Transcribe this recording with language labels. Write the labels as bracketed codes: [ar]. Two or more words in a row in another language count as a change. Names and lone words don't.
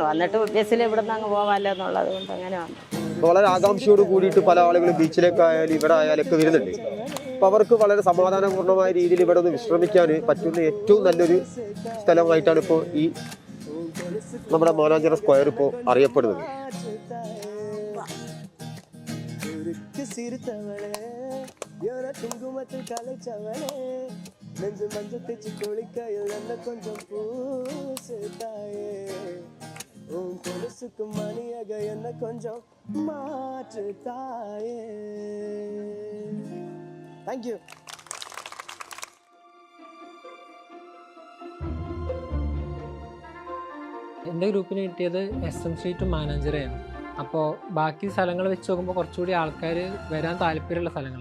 [ml] വന്നിട്ട് ബസ്സിൽ ഇവിടെ നിന്ന് അങ്ങ് പോകാമല്ലോ എന്നുള്ളത് കൊണ്ട് അങ്ങനെ വന്നു. വളരെ ആകാംക്ഷയോട് കൂടിയിട്ട് പല ആളുകളും ബീച്ചിലേക്കായാലും ഇവിടെ ആയാലൊക്കെ വരുന്നുണ്ട്. അപ്പോൾ അവർക്ക് വളരെ സമാധാനപൂർണ്ണമായ രീതിയിൽ ഇവിടെ ഒന്ന് വിശ്രമിക്കാൻ പറ്റുന്ന ഏറ്റവും നല്ലൊരു സ്ഥലമായിട്ടാണ് ഇപ്പോൾ ഈ നമ്മുടെ മാനാഞ്ചിറ സ്ക്വയർ ഇപ്പോൾ അറിയപ്പെടുന്നത്. [ta] மணியாக என்ன கொஞ்சம் மாற்று தாயே. [en] thank you. [ml] എൻ്റെ ഗ്രൂപ്പിന് കിട്ടിയത് SM സ്ട്രീറ്റ് മാനാഞ്ചിറയാണ്. അപ്പോൾ ബാക്കി സ്ഥലങ്ങൾ വെച്ച് നോക്കുമ്പോൾ കുറച്ചുകൂടി ആൾക്കാർ വരാൻ താല്പര്യമുള്ള സ്ഥലങ്ങൾ.